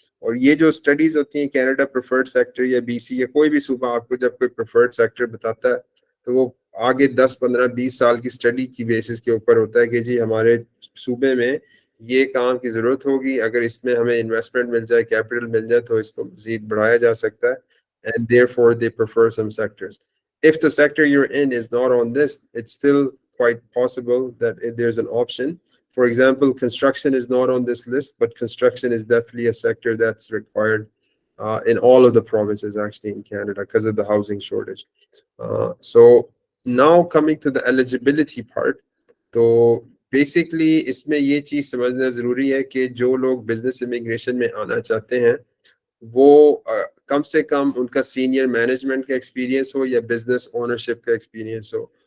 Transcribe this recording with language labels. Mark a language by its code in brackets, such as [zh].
[ur] اور یہ جو اسٹڈیز ہوتی ہیں کینیڈا پریفرڈ سیکٹر یا BC یا کوئی بھی صوبہ آپ کو جب کوئی پریفرڈ سیکٹر بتاتا ہے تو وہ آگے 10, 15, 20 سال کی اسٹڈی کی بیسس کے اوپر ہوتا ہے کہ جی ہمارے صوبے میں یہ کام کی ضرورت ہوگی, اگر اس میں ہمیں انویسٹمنٹ مل جائے, کیپٹل مل جائے تو اس کو مزید بڑھایا جا سکتا ہے. [en] And therefore they prefer some sectors. If the sector you're in is not on this, it's still quite possible that if there's an option. For example, construction is not on this list, but construction is definitely a sector that's required in all of the provinces actually in Canada because of the housing shortage. So now coming to the eligibility part, [ur] تو basically اس میں یہ چیز سمجھنا ضروری ہے کہ جو لوگ بزنس امیگریشن میں آنا چاہتے ہیں وہ کم سے کم ان کا سینئر مینجمنٹ کا ایکسپیرینس ہو یا بزنس اونرشپ کا ایکسپیرینس ہو.